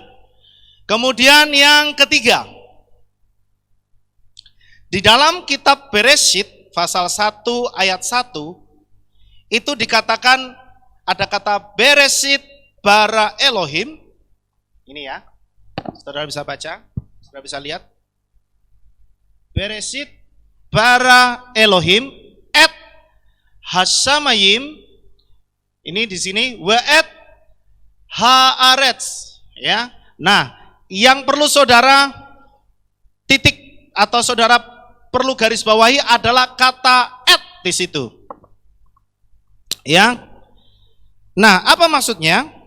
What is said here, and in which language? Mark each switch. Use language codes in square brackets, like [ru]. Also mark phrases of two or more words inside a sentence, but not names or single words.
[id] Kemudian yang ketiga, di dalam kitab Bereshit pasal 1 ayat 1 itu dikatakan ada kata [he] Bereshit bara Elohim. [id] Ini ya. Saudara bisa baca, saudara bisa lihat. [he] Bereshit bara Elohim et Hashamayim. [id] Ini di sini [he] waet haaretz, [id] ya. Nah, yang perlu saudara titik atau saudara perlu garis bawahi adalah kata et di situ. Ya. Nah, apa maksudnya?